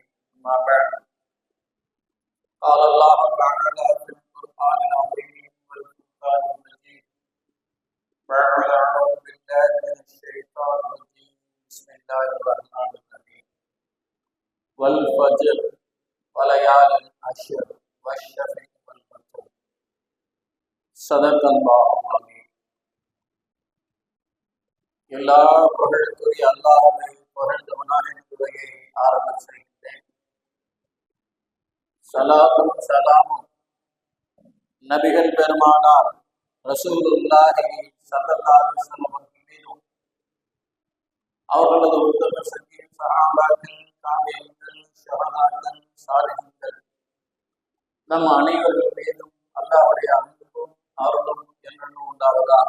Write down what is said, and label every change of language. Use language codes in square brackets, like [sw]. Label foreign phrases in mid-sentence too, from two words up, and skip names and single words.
[ar] أما بعد قال الله تعالى في القرآن العظيم والفرقان المجيد بعد أعوذ بالله من الشيطان الرجيم بسم الله الرحمن الرحيم والفجر وليال العشر والشفع والوتر صدق الله العظيم. [ta] எல்லா புகழுக்குரிய அல்லாஹ்வை புகழ்ந்தவனாக துறையை ஆரம்பம் செய்கிறேன். சலாத்தும் சலாமும் நபிகள் பெருமானார் [ar] رسول الله صلى الله عليه وسلم [ta] மீதும் அவர்களது உத்தம சத்திய சஹாபாக்கள் தாபிஈன்கள் ஷஹதாக்கள் சாலிஹீன்கள் நம் அனைவர்கள் மீதும் அல்லாஹ்வுடைய அன்பும் அருளும் என்றும் உண்டாவதாக.